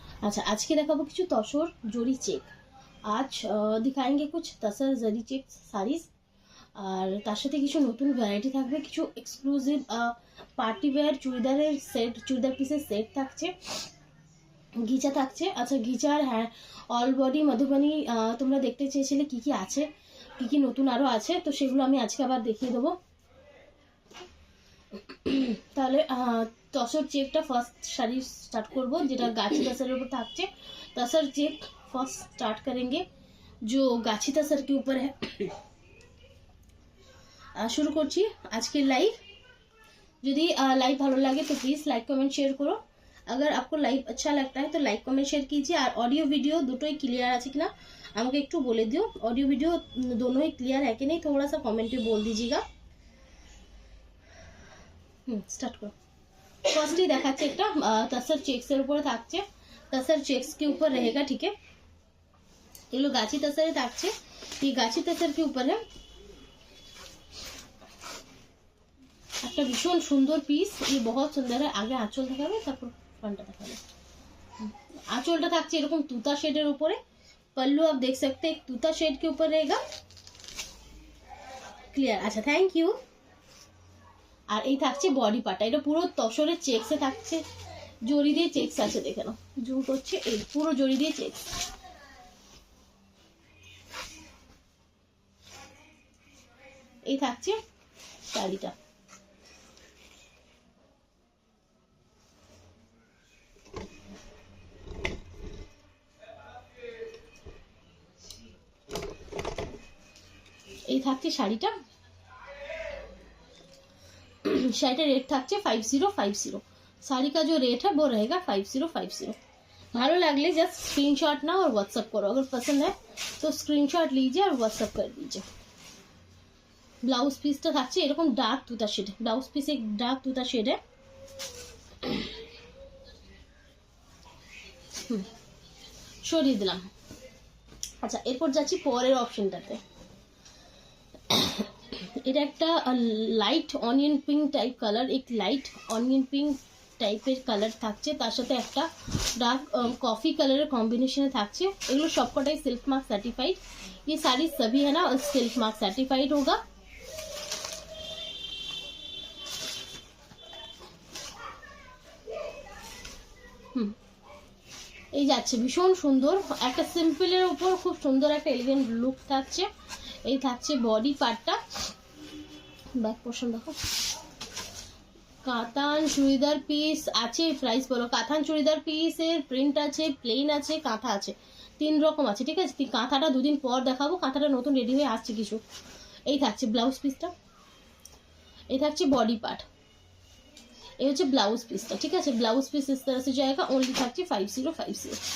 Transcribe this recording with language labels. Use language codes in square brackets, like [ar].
[bn] अच्छा, आज के देखाबो किछु तसर जरी चेक। [hi] आज दिखाएंगे कुछ तसर जरी चेक साड़ीज [bn] আর তার সাথে কিছু নতুন ভ্যারাইটি থাকবে, কিছু এক্সক্লুসিভ পার্টি ওয়্যার চুড়িদারের সেট, চুড়িদার পিসের সেট থাকছে, ঘিচা থাকছে। আচ্ছা, ঘিচার হ্যাঁ অল বডি মধুবনী তোমরা দেখতে চেয়েছিলে কি কি আছে, কি কি নতুন আরও আছে, তো সেগুলো আমি আজকে আবার দেখিয়ে দেবো। তাহলে তসর চেকটা ফার্স্ট শাড়ি স্টার্ট করব, যেটা গাছি तसर ऊपर থাকছে। [hi] तसर चेक फर्स्ट स्टार्ट करेंगे जो गाछी तसर के ऊपर है। [bn] शुरू করছি আজকের লাইভ। [hi] যদি लाइव [bn] ভালো লাগে [hi] तो प्लीज़ लाइक कमेंट शेयर करो। अगर आपको लाइव अच्छा लगता है तो लाइक कमेंट शेयर कीजिए। [bn] और ऑडियो वीडियो দুটোই क्लियर আছে কিনা আমাকে একটু বলে দিও। [hi] ऑडियो वीडियो दोनों ही क्लियर है कि नहीं, थोड़ा सा कमेंट में बोल दीजिएगा। स्टार्ट करो। [bn] फर्स्ट ही দেখাচ্ছে একটা तसर चेक्स এর উপরে থাকছে। [hi] तसर चेक्स के ऊपर रहेगा, ठीक है। ये लो गाछी तसर থাকছে, ये गाछी तसर के ऊपर है। [bn] একটা ভীষণ সুন্দর পিস, [hi] ये बहुत सुंदर है। [bn] आगे आंचल দেখাবে, তারপর ফ্রন্টটা দেখাবে। आंचलটা থাকছে এরকম তুতা শেডের উপরে। [hi] पल्लू आप देख सकते हैं एक तूता शेड के ऊपर रहेगा, क्लियर। अच्छा, थैंक यू। [bn] আর এই থাকছে বডি পার্টটা, এটা পুরো তসরের চেকসে থাকছে, জরি দিয়ে চেকস আছে, দেখে নাও, জুম করছে, এই পুরো জরি দিয়ে চেকস। এই থাকছে শাড়িটা। এই থাকছে শাড়িটা। শাড়িটা रेट থাকছে 5050। [hi] साड़ी का जो रेट है वो रहेगा 5050। [bn] ভালো লাগলে জাস্ট [hi] स्क्रीनशॉट ना और व्हाट्सएप करो। अगर पसंद है तो स्क्रीनशॉट लीजिए और व्हाट्सएप कर दीजिए। [bn] ब्लाउज পিসটা থাকছে এরকম ডার্ক তুতা শেড। ব্লাউজ পিস এক ডার্ক তুতা শেড है। সরিয়ে দিলাম। আচ্ছা, এরপর যাচ্ছি পরের অপশনটাতে। এটা একটা light onion pink type colour, এক লাইট অনিয়ন পিঙ্ক টাইপের কালার থাকছে, তার সাথে একটা ডার্ক কফি কালারের কম্বিনেশনে থাকছে। এগুলো সবকটাই [hi] सिल्क मार्क सर्टिफाइड। ये साड़ी सभी है ना सिल्क मार्क सर्टिफाइड होगा। [bn] এই যাচ্ছে ভীষণ সুন্দর একটা সিম্পলের উপর খুব সুন্দর একটা এলিগেন্ট লুক থাকছে। এই থাকছে বডি পার্টটা। ব্যাক পোর্শন দেখো। কাতান চুড়িদার পিস আছে, প্রাইস বলো। কাতান চুড়িদার পিসের প্রিন্ট আছে, প্লেন আছে, কাঁথা আছে, তিন রকম আছে, ঠিক আছে। কাঁথাটা দুদিন পর দেখাবো, কাঁথাটা নতুন রেডি হয়ে আসছে কিছু। এই থাকছে ব্লাউজ পিসটা, এই থাকছে বডি পার্ট, এই হচ্ছে ব্লাউজ পিসটা, ঠিক আছে। [hi] ব্লাউজ পিস इस तरह से जाएगा, ओनली থাকছে 5050।